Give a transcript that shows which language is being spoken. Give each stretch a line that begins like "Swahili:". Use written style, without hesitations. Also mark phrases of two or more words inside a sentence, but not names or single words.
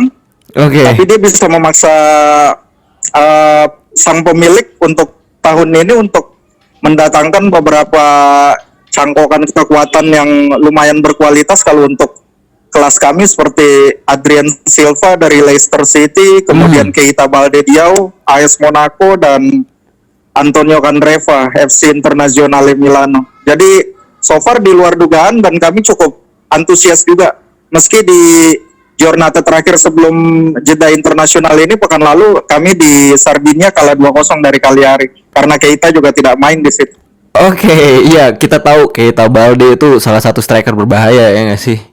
Indonesian: Tapi dia bisa memaksa sang pemilik untuk tahun ini untuk mendatangkan beberapa cangkokan kekuatan yang lumayan berkualitas. Kalau untuk kelas kami seperti Adrien Silva dari Leicester City, kemudian Keita Baldediao, AS Monaco, dan Antonio Candreva, FC Internazionale Milano. Jadi
English: so far
Indonesian: di luar dugaan, dan kami cukup antusias juga. Meski di Giornata terakhir sebelum jeda internasional ini pekan lalu, kami di Sardinia kalah 2-0 dari Cagliari karena Keita juga tidak main di situ. Oke, iya, kita tahu Keita Balde itu salah satu striker berbahaya, ya nggak sih?